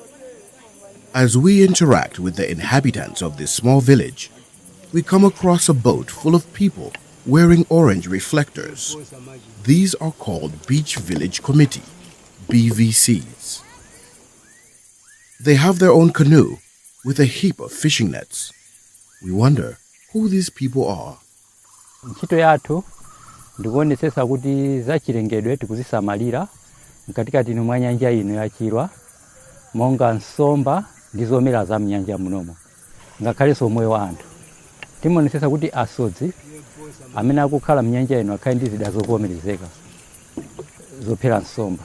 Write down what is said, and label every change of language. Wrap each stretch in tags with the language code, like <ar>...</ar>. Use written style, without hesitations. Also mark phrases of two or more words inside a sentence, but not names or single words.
<en>As we interact with the inhabitants of this small village, we come across a boat full of people wearing orange reflectors. These are called Beach Village Committee, BVCs. They have their own canoe with a heap of fishing nets. We wonder who these people are.</en> <ny>Ntchito yathu ndikuonetsetsa kuti zachilengedwe tikuzisamalira mkatikati mwa nyanja ino ya Chirwa, monga nsomba ndi zomera za mnyanja munomo, ngakhalenso moyo wa anthu. Timaonetsetsa kuti asodzi amene akukhala mnyanja ino akhale ndi zida zovomerezeka zophera nsomba.</ny>